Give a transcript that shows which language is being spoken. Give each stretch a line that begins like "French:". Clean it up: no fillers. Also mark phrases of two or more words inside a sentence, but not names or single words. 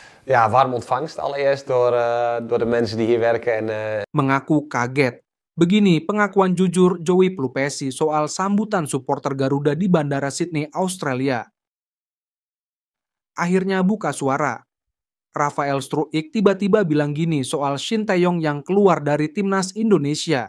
Dutch: Ja, warm ontvangst allereerst door de mensen die hier werken en
Indonesian: Mengaku kaget. Begini pengakuan jujur Joey Pelupesi soal sambutan supporter Garuda di Bandara Sydney, Australia. Akhirnya buka suara. Rafael Struijk tiba-tiba bilang gini soal Shin Tae-yong yang keluar dari timnas Indonesia.